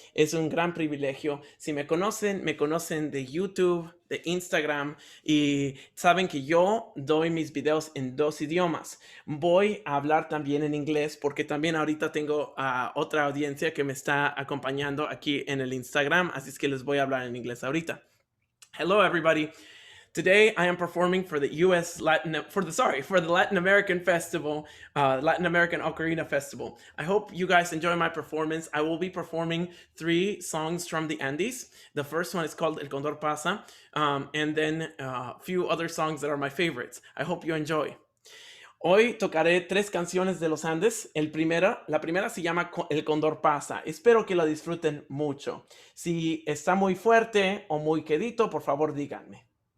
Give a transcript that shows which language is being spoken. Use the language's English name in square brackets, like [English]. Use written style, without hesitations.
[Spanish] Es un gran privilegio. Si me conocen de YouTube, de Instagram, y saben que yo doy mis videos en dos idiomas. Voy a hablar también en inglés porque también ahorita tengo otra audiencia que me está acompañando aquí en el Instagram, así es que les voy a hablar en inglés ahorita. [English] Hello everybody. Today I am performing for the for the Latin American Festival, Latin American Ocarina Festival. I hope you guys enjoy my performance. I will be performing 3 songs from the Andes. The first one is called El Condor Pasa, and then a few other songs that are my favorites. I hope you enjoy. [Spanish] Hoy tocaré 3 canciones de los Andes. La primera se llama El Condor Pasa. Espero que la disfruten mucho. Si está muy fuerte o muy quedito, por favor díganme.